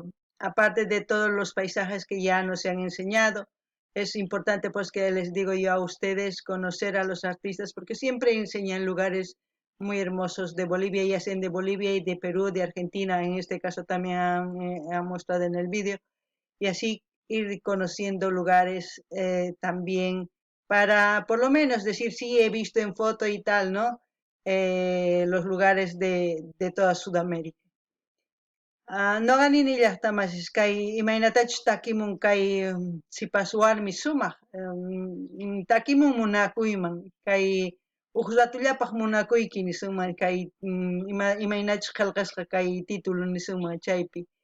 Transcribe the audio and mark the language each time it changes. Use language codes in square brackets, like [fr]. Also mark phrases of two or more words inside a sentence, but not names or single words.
[es] Aparte de todos los paisajes que ya nos han enseñado, es importante pues que les digo yo a ustedes conocer a los artistas porque siempre enseñan lugares muy hermosos de Bolivia, ya sean de Bolivia y de Perú, de Argentina, en este caso también han mostrado en el vídeo, y así ir conociendo lugares también para por lo menos decir, sí, he visto en foto y tal, ¿no? Los lugares de toda Sudamérica. [qu] Noqanini llaqtamasis kay imaynatachus takimun kay sipas warmi sumaq takimun munakuyman kay huk ratullataq munakuyki nisunman kay imaynachus qillqasqa kay título nisunman chaypi.